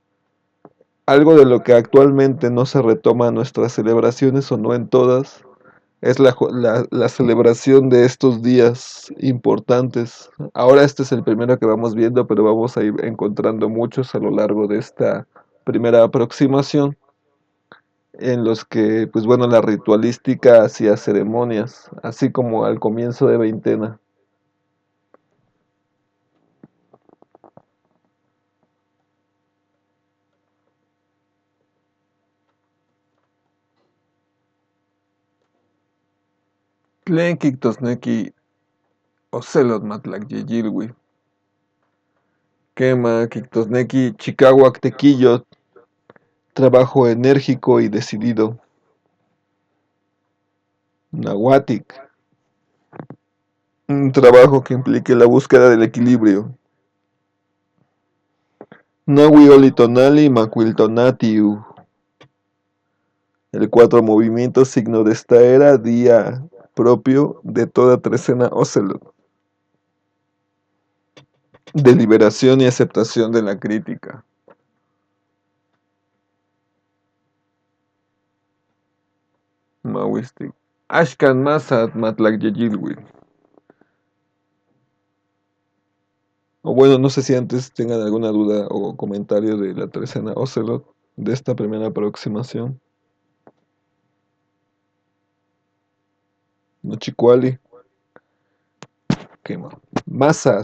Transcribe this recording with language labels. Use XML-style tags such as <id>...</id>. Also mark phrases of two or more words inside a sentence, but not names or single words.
<es>Algo de lo que actualmente no se retoma en nuestras celebraciones o no en todas, Es la celebración de estos días importantes. Ahora este es el primero que vamos viendo, pero vamos a ir encontrando muchos a lo largo de esta primera aproximación, en los que, pues bueno, la ritualística hacía ceremonias, así como al comienzo de veintena.</es> <nah>Tlen kijtosneki ocelot matlakyeyilui. Quema kijtosneki chikauak tekillot,</nah> <es>trabajo enérgico y decidido. Nahuatic, un trabajo que implique la búsqueda del equilibrio.</es> <nah>Nahui olitonali macuiltonatiu.</nah> <es>El cuatro movimientos signo de esta era, día propio de toda trecena Ocelot. Deliberación y aceptación de la crítica.</es> <nah>Mahuistic. Ashkan masat matlakyeyilwi.</nah> <es>O bueno, no sé si antes tengan alguna duda o comentario de la trecena Ocelot, de esta primera aproximación.</es> <nah>Nochicuali. Quema. Masat.</nah>